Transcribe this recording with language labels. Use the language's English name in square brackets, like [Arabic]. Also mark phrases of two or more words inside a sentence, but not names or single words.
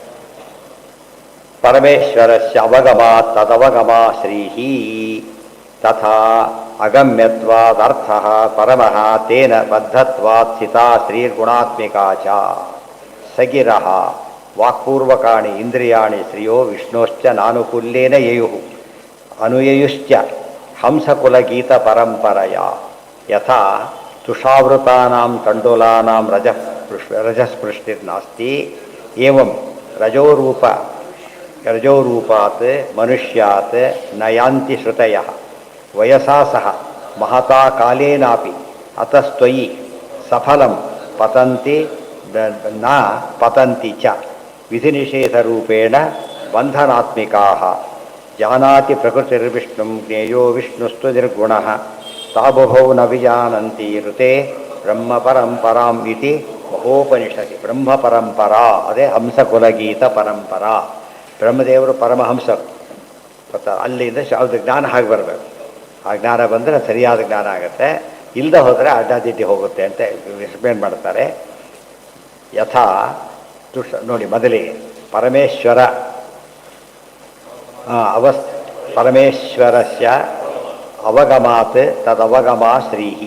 [Sanskrit] ಪರಮೇಶ್ವರಸ್ಯ ಅವಗಮಾತ್ ತದವಗಮಾ ಶ್ರೀಹಿ ತಥಾ ಅಗಮ್ಯತ್ವಾದರ್ಥಃ ಪರಮಃ ತೇನ ಬದ್ಧತ್ವಾತ್ ಸ್ಥಿತಾ ಶ್ರೀರ್ಗುಣಾತ್ಮಿಕಾ ಚ ಸಗಿರಃ ವಾಕ್ಪೂರ್ವಕಾಣಿ ಇಂದ್ರಿಯಾಣಿ ಶ್ರಿಯೋ ವಿಷ್ಣೋಶ್ಚ ನಾನುಕೂಲ್ಯೇನ ಯಯುಃ ಅನುಯಯುಶ್ಚ ಹಂಸಕುಲಗೀತ ಪರಂಪರೆಯ ಯಥಾ ತುಷಾವೃತಾನಾಂ ಕಂಡೋಲಾನಾಂ ರಜಸ್ಪೃಷ್ಟಿರ್ನಾಸ್ತಿ ಏವಂ ರಜೋರೂಪಾತ್ ಮನುಷ್ಯಾತ್ ನಯಾಂತಿ ಶ್ರುತಯಃ ವಯಸಾ ಸಹ ಮಹತಾ ಕಾಲೇನಾಪಿ ಅತಸ್ತ್ವಯಿ ಸಫಲಂ ಪತಂತಿ ನ ಪತಂತಿ ಚ ವಿಧಿನಿಷೇಧರೂಪೇಣ ಬಂಧನಾತ್ಮಿಕಾಃ ಜಾನಾತಿ ಪ್ರಕೃತಿರ್ವಿಷ್ಣುಂ ಜ್ಞೇಯೋ ವಿಷ್ಣುಸ್ತು ನಿರ್ಗುಣಃ ತಾಬುಭೌ ನ ವಿಜಾನಂತಿ ಋತೆ ಬ್ರಹ್ಮ ಪರಂಪರಾಂ ಇತಿ ಮಹೋಪನಿಷದಿ. ಬ್ರಹ್ಮ ಪರಂಪರಾ [Kannada] ಅದೇ [Sanskrit] ಹಂಸಕುಲಗೀತ ಪರಂಪರಾ. [Kannada] ಬ್ರಹ್ಮದೇವರು ಪರಮಹಂಸರು. ಗೊತ್ತಾ, ಅಲ್ಲಿಂದ ಅದು ಜ್ಞಾನ ಹಾಗೆ ಬರಬೇಕು. ಆ ಜ್ಞಾನ ಬಂದರೆ ಸರಿಯಾದ ಜ್ಞಾನ ಆಗುತ್ತೆ. ಇಲ್ಲದೆ ಹೋದರೆ ಅಡ್ಡಾದಿಡ್ಡಿ ಹೋಗುತ್ತೆ ಅಂತ ಎಕ್ಸ್ಪ್ಲೇನ್ ಮಾಡ್ತಾರೆ. ಯಥಾ ನೋಡಿ ಮೊದಲಿಗೆ [Sanskrit] ಪರಮೇಶ್ವರ ಪರಮೇಶ್ವರಸ್ಯ ಅವಗಮಾತ್ ತದವಗಮ ಶ್ರೀಹಿ.